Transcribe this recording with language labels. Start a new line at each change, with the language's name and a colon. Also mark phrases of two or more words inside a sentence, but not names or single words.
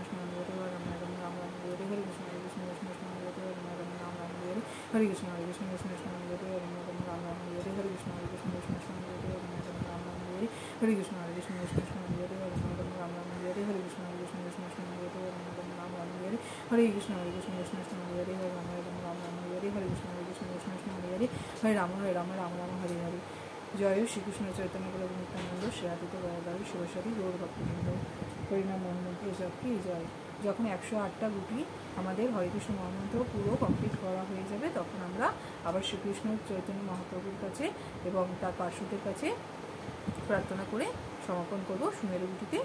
Sanskrit: হরে হরে হরে রাম রাম হরে হরে হরে কৃষ্ণ কৃষ্ণ কৃষ্ণ হরে হরে হরে রাম রাম হরে হরে হরে কৃষ্ণ কৃষ্ণ কৃষ্ণ হরে হরে হরে রাম রাম হরে হরে হরে কৃষ্ণ কৃষ্ণ কৃষ্ণ হরে হরে হরে রাম রাম হরে হরে হরে কৃষ্ণ কৃষ্ণ কৃষ্ণ হরে হরে হরে রাম রাম হরে হরে হরে কৃষ্ণ কৃষ্ণ কৃষ্ণ হরে হরে হরে রাম রাম হরে হরে হরে কৃষ্ণ কৃষ্ণ কৃষ্ণ হরে হরে হরে রাম রাম হরে হরে হরে কৃষ্ণ কৃষ্ণ কৃষ্ণ হরে হরে হরে রাম রাম হরে হরে।
Bangla: জয় শ্রীকৃষ্ণ চৈতন্য প্রভু নিত্যানন্দ শ্রী আদিত্য গদাধর শিবসারী গৌর ভক্তবৃন্দ হরিনাম মহামন্ত্র জপটি জয়। যখন 108টা গুটি আমাদের হরেকৃষ্ণ মহামন্ত্র পুরো কমপ্লিট করা হয়ে যাবে তখন আমরা আবার শ্রীকৃষ্ণ চৈতন্য মহাপ্রভুর কাছে এবং তার পার্শ্বদের কাছে প্রার্থনা করে সমাপন করব সুমেরু গুটিতে।